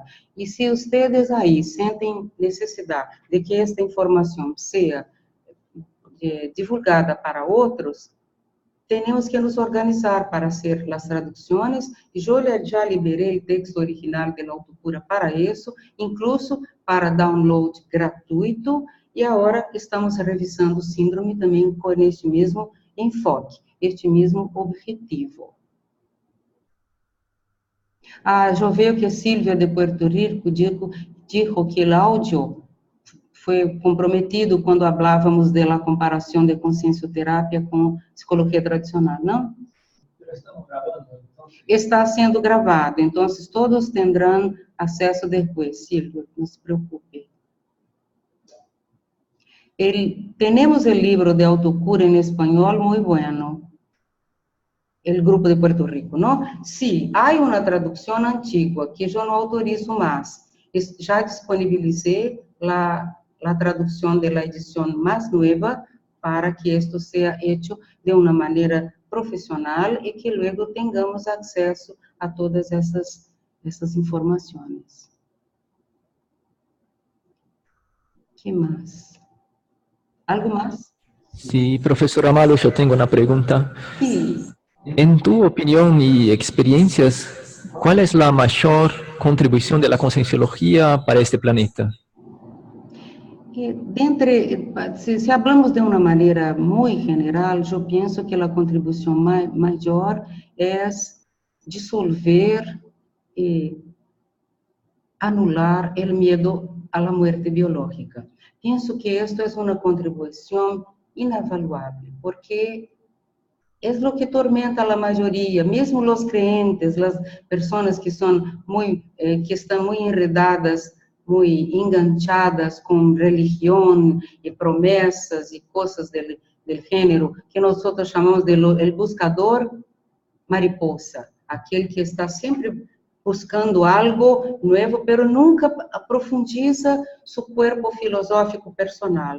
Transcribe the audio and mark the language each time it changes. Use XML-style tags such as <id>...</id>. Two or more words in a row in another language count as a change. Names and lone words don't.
<es>Y si ustedes ahí sienten necesidad de que esta información sea divulgada para otros, tenemos que nos organizar para hacer las traducciones, y yo ya liberé el texto original de la Autocura para eso, incluso para download gratuito, y ahora estamos revisando Síndrome también con este mismo enfoque, este mismo objetivo.</es> <pt>Eu vejo que Silvia de Puerto Rico</pt> <es>dijo que el audio</es> <pt>foi comprometido quando falávamos da comparação de consciencioterapia com psicologia tradicional, não? Está sendo gravado, então todos terão acesso depois, Silvia, não se preocupe. Temos o livro de Autocura em espanhol muito bueno, o grupo de Puerto Rico, não? Sim, há uma tradução antiga que eu não autorizo mais. Já disponibilizei</pt> <es>la traducción de la edición más nueva para que esto sea hecho de una manera profesional y que luego tengamos acceso a todas esas informaciones. ¿Qué más? ¿Algo más? Sí, profesora Malo, yo tengo una pregunta. Sí. En tu opinión y experiencias, ¿cuál es la mayor contribución de la concienciología para este planeta?</es> <pt>Se hablamos de uma maneira muito general, eu penso que a contribuição maior é dissolver e anular o medo à morte biológica. Penso que isto é uma contribuição inavaluável, porque é o que tormenta a maioria, mesmo os crentes, as pessoas que estão muito enredadas,</pt> <es>muy enganchadas con religión y promesas y cosas del género, que nosotros llamamos de el buscador mariposa, aquel que está siempre buscando algo nuevo, pero nunca profundiza su cuerpo filosófico personal.</es>